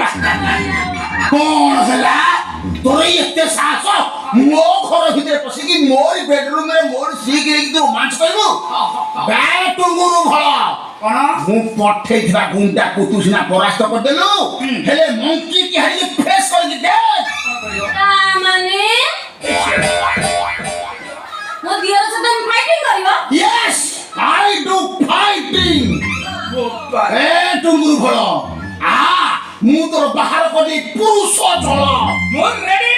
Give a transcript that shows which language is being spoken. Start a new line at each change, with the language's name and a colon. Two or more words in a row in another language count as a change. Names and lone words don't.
Odia: କୋନ ହଲା ତୋରେ ଏତେ ସାହସ ମୋ ଘର ଭିତର ପସି କି ମୋର ବେଡରୁମ ରେ ମୋର ସି କେ ତୁ ରୋମାଂସ କରବୋ ବେ ଟୁଂଗୁରୁ ଭଲା कोन ମୁ ପଠେ ଥିବା ଗୁଣ୍ଡା କୋ ତୁ ସିନା ପରାସ୍ତ କର ଦେଲୁ ହେଲେ ମଙ୍କି କେ ହରି ଫେସ କର ଦେ ମାନେ ମୋ ଦିୟର ସେ ତୁମ ଫାଇଟିଂ କରିୟୋ
English: yes I do fighting
Odia: ଏ ଟୁଂଗୁରୁ ଭଲା ଆ ମୁ ତୋର ବାହର କୋ ଦେ ପୁରୁଷ ଚଲା ମୋର ରେ